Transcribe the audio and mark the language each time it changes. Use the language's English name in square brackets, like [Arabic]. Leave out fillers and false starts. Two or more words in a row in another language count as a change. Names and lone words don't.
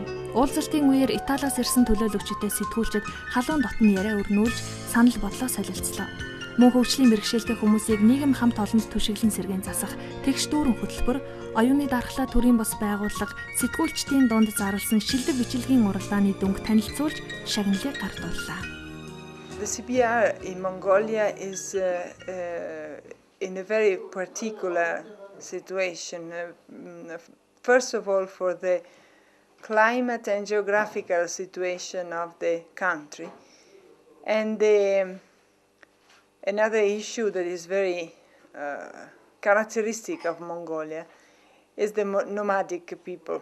[Mongolian] Уулзалтын үеэр Италиас ирсэн төлөөлөгчдөө сэтгүүлчид халуун дотн яриа өрнүүлж санал бодлоо солилцлоо. Мөн хөгжлийн бэрхшээлтэй хүмүүсийг нийгэм хамт олонд түшиглэн сэргээн засах тэгш дүүрэн хөтөлбөр, оюуны дархлаа төрийн бус байгууллага сэтгүүлчдийн дунд зарласан шилдэг бичлэгийн уралдааны дүнг танилцуулж шагналыг гардууллаа. [English] The CPR in Mongolia is in a very particular situation. First of all, for the climate and geographical situation of the country. And another issue that is very characteristic of Mongolia is the nomadic people.